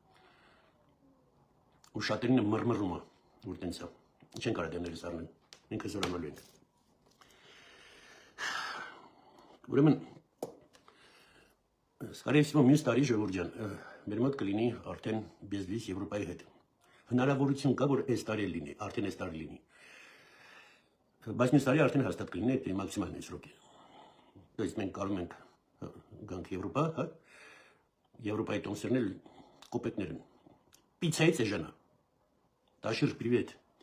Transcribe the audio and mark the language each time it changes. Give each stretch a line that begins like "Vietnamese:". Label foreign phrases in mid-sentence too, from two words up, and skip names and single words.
Armenian: Ու շատերին է մռմռում է, որ տենց է։ Չեն կարող դերներս առնել։ Մենք հզորանալու ենք։ Ուրեմն,
Russian: скорее всего,
Armenian: մյուս տարի ժողովուրդ ջան, մեր մոտ կլինի արդեն բեզվիզ Եվրոպայի հետ։ Հնարավորություն կա, որ այս տարի լինի, արդեն այս տարի լինի։ Բայց մյուս տարի արդեն հաստատ կլինի, դա մաքսիմալն է սրոկը։
Russian: То есть
Armenian: մենք կարող ենք գանք Եվրոպա, հա, Եվրոպայի տոմսերն էլ կոպեկներ են։ Պիցայից է ժանա։ Տաշիր, привет։